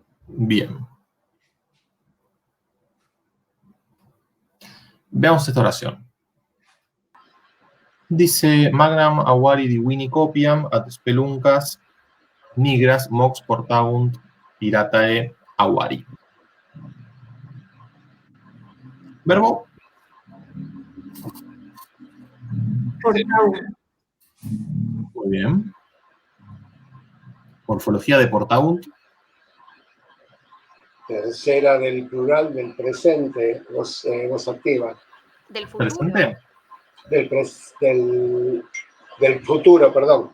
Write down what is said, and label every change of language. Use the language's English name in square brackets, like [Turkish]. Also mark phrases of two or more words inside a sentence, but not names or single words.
[Spanish] Bien. Veamos esta oración. Dice, [Latin] Magnam avari divini copiam ad speluncas nigras mox portabunt piratae avari. [Spanish] Verbo. Portabunt. Muy bien. Morfología de portabunt. Tercera del plural del presente, voz activa. Del futuro. ¿Presente? Del futuro, perdón.